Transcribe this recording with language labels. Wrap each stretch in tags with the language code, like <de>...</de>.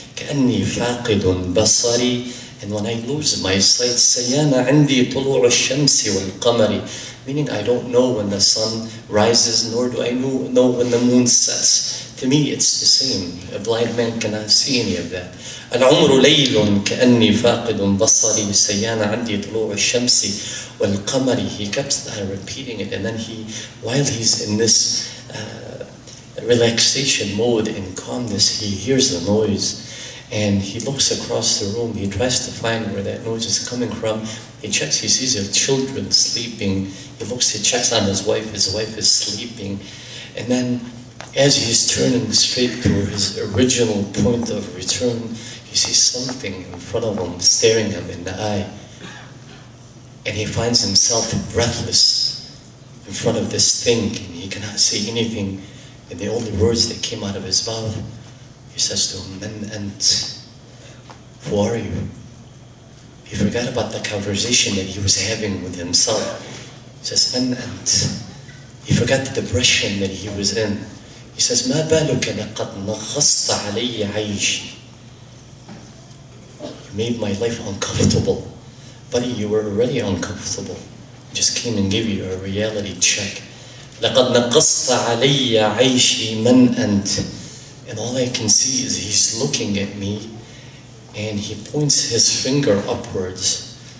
<ar>كأني فاقد بصري.</ar> <en>And when I lose my sight,</en> <ar>سيانا عندي طلوع الشمس والقمر.</ar> <en>Meaning I don't know when the sun rises, nor do I know when the moon sets. To me, it's the same. A blind man cannot see any of that.</en> <ar>العمر ليل كأني فاقد بصري سيانا عندي طلوع الشمس والقمر.</ar> <en>He kept repeating it, and then while he's in this relaxation mode and calmness, he hears the noise, and he looks across the room. He tries to find where that noise is coming from. He checks, he sees his children sleeping. He checks on his wife. His wife is sleeping, and then as he's turning straight to his original point of return, he sees something in front of him staring him in the eye. And he finds himself breathless in front of this thing, and he cannot say anything. And the only words that came out of his mouth, he says to him,</en> <ar>Man ant?</ar> <en>Who are you? He forgot about the conversation that he was having with himself. He says,</en> <ar>Man ant?</ar> <en>He forgot the depression that he was in. He says,</en> <ar>ما بالك لقد نغصت علي عيشي.</ar> <en>You made my life uncomfortable. Buddy, you were already uncomfortable. Just came and gave you a reality check.</en> <ar>لقد نقصت علي عيشي من أنت.</ar> <en>And all I can see is he's looking at me, and he points his finger upwards.</en>